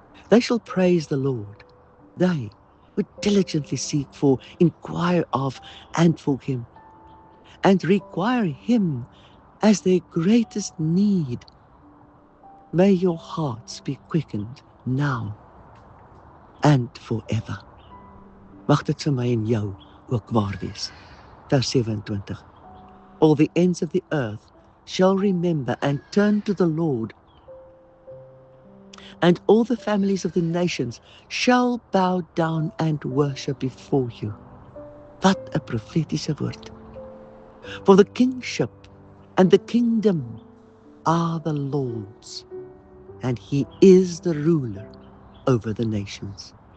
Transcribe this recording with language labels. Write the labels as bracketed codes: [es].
[en] They shall praise the Lord. They who diligently seek for, inquire of, and for him, and require him as their greatest need. May your hearts be quickened now and forever. [af] Mag dit vir my en jou ook waar wees. Vers 27. [en] All the ends of the earth shall remember and turn to the Lord, and all the families of the nations shall bow down and worship before you. [af] Wat 'n profetiese woord. [en] For the kingship and the kingdom are the Lord's, and he is the ruler over the nations.